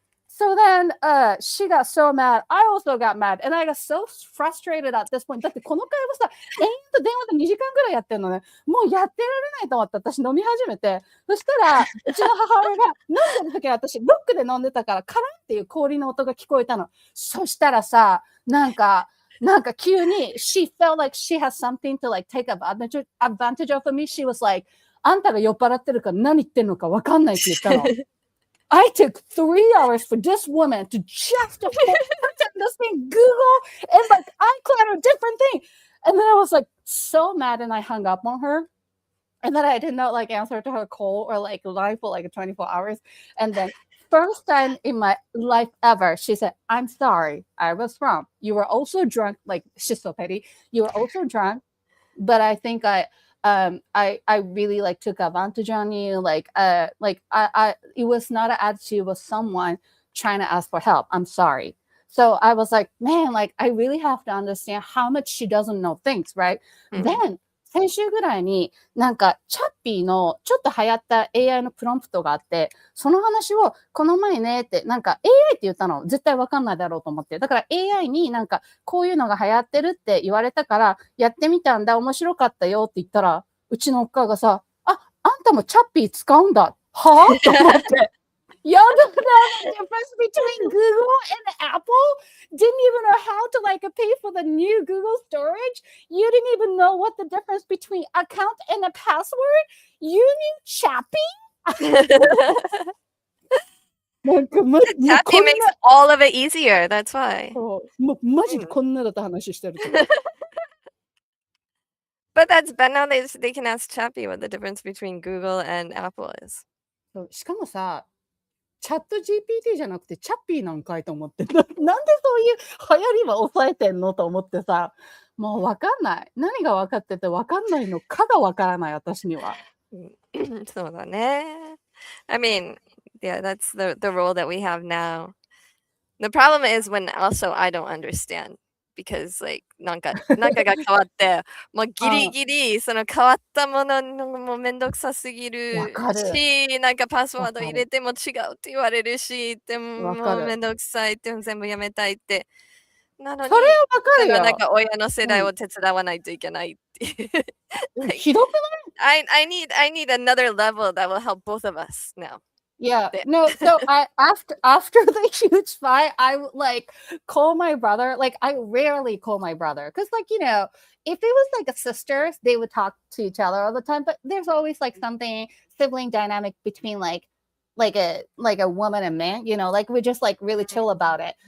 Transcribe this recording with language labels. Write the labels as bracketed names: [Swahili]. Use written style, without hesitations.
[English] So then, she got so mad. I also got mad. And I got so frustrated at this point. [Japanese] だってこの会話さ、延々と電話で2時間ぐらいやってんのね。もうやってられないと思って私飲み始めて。そしたら、うちの母親が飲んでる時は私ロックで飲んでたからカランっていう氷の音が聞こえたの。そしたらさ、なんか急に [English] she felt like she has something to like take advantage of me. She was like, [Japanese] あんたが酔っ払ってるから何言ってんのか分かんないって言ったの。 [English] I took 3 hours for this woman to just understand Google and like iCloud or different thing. And then I was like so mad and I hung up on her. And then I did not like answer to her call or like line for like 24 hours. And then first time in my life ever, she said, I'm sorry, I was wrong. You were also drunk. Like, she's so petty. You were also drunk. But I think I really like took advantage on you. It was not an attitude with someone trying to ask for help. I'm sorry. So I was like, man, like I really have to understand how much she doesn't know things, right? [Japanese] Then 先週ぐらいになんかチャッピーのちょっと流行った AI のプロンプトがあって、その話をこの前ねってなんか AI って言ったの絶対わかんないだろうと思って。だから AI になんかこういうのが流行ってるって言われたからやってみたんだ、面白かったよって言ったら、うちのおっかがさ、あんたもチャッピー使うんだ。はぁと思って。 [English] You don't know the difference between Google and Apple? Didn't even know how to like pay for the new Google storage? You didn't even know what the difference between account and a password? You knew Chappy? Chappy makes all of it easier. That's why. [Japanese] マジでこんなだった話してる。 [English] But that's but now they can ask Chappy what the difference between Google and Apple is. [Japanese] しかもさ、チャット GPT じゃなくてチャッピーなんかいと思って、なんでそういう流行りは抑えてんのと思ってさ、もうわかんない。何が分かっててわかんないのかがわからない、私には。そうだね。 [English] I mean, yeah, that's the role that we have now. The problem is when also I don't understand. Because like [Japanese] なんかが変わってもうギリギリその変わったものもめんどくさすぎるし、なんかパスワード入れても違うって言われるし、でももうめんどくさいって全部やめたいってなのに、それはわかるよ。なんか親の世代を手伝わないといけないっていう。ひどくない？ [English] I need another level that will help both of us now. Yeah, no, so after the huge fight, I would like call my brother. Like I rarely call my brother because like, you know, if it was like a sisters, they would talk to each other all the time, but there's always like something sibling dynamic between like a woman and man, you know, like we just like really chill about it.